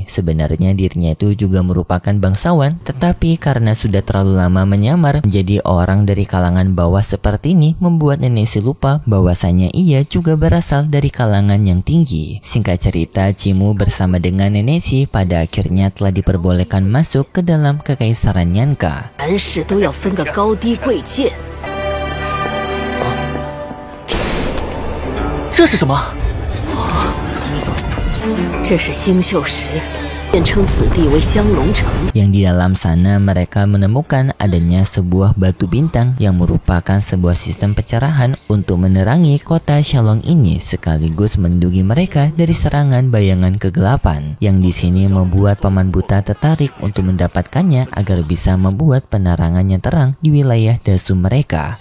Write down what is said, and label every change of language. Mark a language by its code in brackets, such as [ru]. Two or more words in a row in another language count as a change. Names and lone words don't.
[id] Sebenarnya dirinya itu juga merupakan bangsawan, tetapi karena sudah terlalu lama menyamar menjadi orang dari kalangan bawah seperti ini, membuat Nenesi lupa bahwasanya ia juga berasal dari kalangan yang tinggi. Singkat cerita, Cimu bersama dengan Nenesi pada akhirnya telah diperbolehkan masuk ke dalam kekaisaran Yanka. [zh] 凡事都要分个高低贵贱。这是什么？这是星宿石，便称此地为香龙城。 [id] Yang di dalam sana mereka menemukan adanya sebuah batu bintang yang merupakan sebuah sistem pencerahan untuk menerangi kota Xiaolong ini sekaligus melindungi mereka dari serangan bayangan kegelapan. Yang di sini membuat Paman Buta tertarik untuk mendapatkannya agar bisa membuat penerangan yang terang di wilayah dasu mereka.